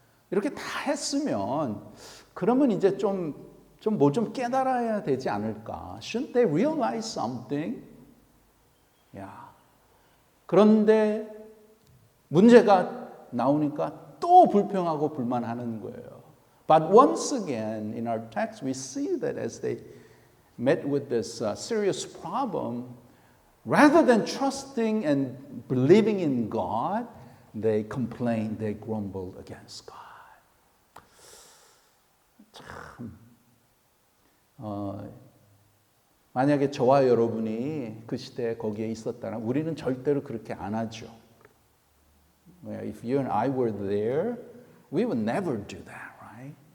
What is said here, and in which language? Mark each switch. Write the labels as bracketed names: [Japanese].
[Korean] 이렇게 다 했으면 그러면 이제 좀 깨달아야 되지 않을까? [English] Shouldn't they realize something? [Korean] 그런데 문제가 나오니까 또 불평하고 불만하는 거예요. [English] But once again, in our text, we see that as they met with this serious problem, rather than trusting and believing in God, they complained, they grumbled against God. [Korean] 참, 만약에 저와 여러분이 그 시대에 거기에 있었다면 우리는 절대로 그렇게 안 하죠. [English] If you and I were there, we would never do that, right?